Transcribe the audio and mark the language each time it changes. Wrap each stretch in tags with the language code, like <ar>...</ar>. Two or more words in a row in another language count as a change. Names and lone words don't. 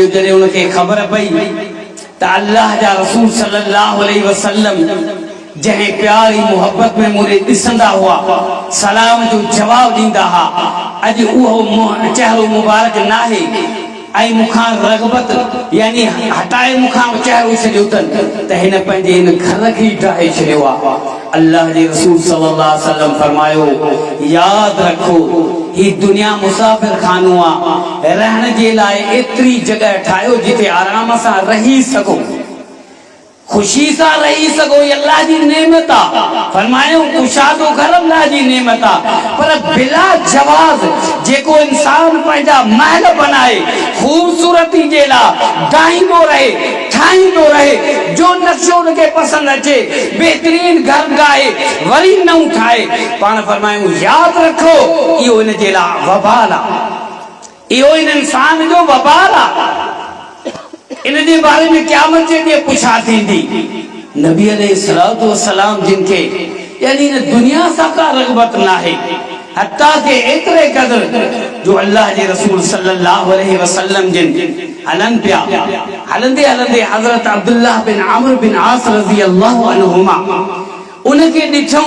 <sd>जॾहिं उनखे ख़बर पई त अल्लाह जा रसूल</sd> <ar>صلى الله عليه وسلم</ar> <sd>जंहिं प्यार ऐं मोहब्बत में मूंखे ॾिसंदा हुआ, सलाम जो जवाब ॾींदा हुआ, अॼु उहो चहिरो मुबारक न आहे ऐं मूंखां रग़बत यानी हटाए मूंखां चहिरो छॾियो अथनि, त हिन पंहिंजे हिन घर खे डाहे छॾियो आहे। अल्लाह जे रसूल</sd> <ar>صلى الله عليه وسلم</ar> <sd>फरमायो यादि रखो ही दुनिया मुसाफ़िर खानो आहे, रहण जे लाइ एतिरी जॻह ठाहियो जिते आराम सां रही सघो। खुशी सा रही सको ये अल्लाह जी नेमत आ। फरमायो कुशादो घर अल्लाह जी नेमत आ। पर बिला जवाज जेको इंसान पंहिंजा महल बनाए खूबसूरती जे लाइ डाहींदो रहे ठाहींदो रहे, जो नक्शो उनके पसंद अचे बेहतरीन घर ठाहे वरी नओं ठाहे, पाण फरमायूं यादि रखो इहो इन जे लाइ वबाल आहे, इहो इन इंसान जो वबाल आहे। इन जे बारे में क़यामत जे ॾींहुं पुछा थींदी। नबी</sd> <ar>عليه الصلاة والسلام</ar> <sd>जिनखे यानी इन दुनिया सां का रग़बत नाहे, हत्ता के एतिरे क़दर जो अल्लाह जे रसूल</sd> <ar>صلى الله عليه وسلم</ar> <sd>जिन हलन पिया, हलंदे हलंदे हज़रत अब्दुल्लाह बिन आमिर बिन आस</sd> <ar>رضي الله عنهما</ar> <sd>उनखे ॾिठऊं।</sd>